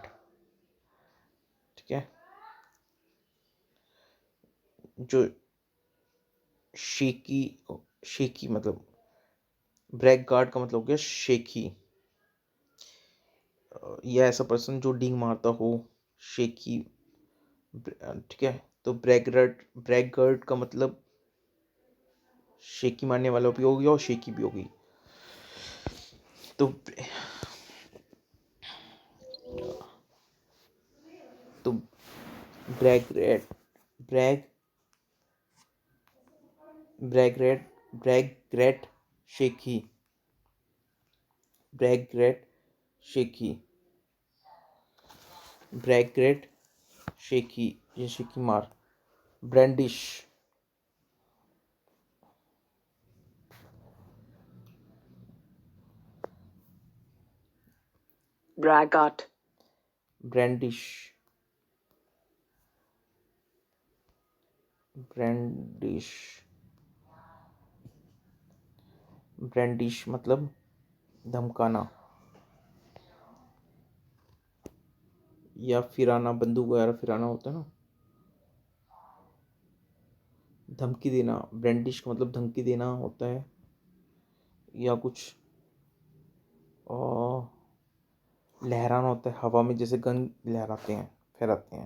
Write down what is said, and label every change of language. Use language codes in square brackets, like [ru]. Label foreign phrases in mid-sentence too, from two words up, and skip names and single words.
[hi] ठीक है, जो शेकी, शेकी मतलब ब्रैग गार्ड का मतलब हो गया शेकी, या ऐसा पर्सन जो डींग मारता हो, शेकी। ठीक है, तो ब्रैग गार्ड का मतलब शेकी मारने वाला भी हो गया और शेकी भी होगी। तो तो ब्रैग ब्रैग ब्रैग शेकी, ब्रैग शेकी, ब्रैग शेकी, ये शेकी मार। ब्रैंडिश, [en] braggart, [hi] ब्रैंडिश, ब्रैंडिश, ब्रैंडिश मतलब धमकाना या फिराना, बंदूक वगैरह फिराना होता है ना, धमकी देना। ब्रैंडिश का मतलब धमकी देना होता है, या कुछ लहराना होता है हवा में, जैसे गन लहराते हैं, फहराते हैं।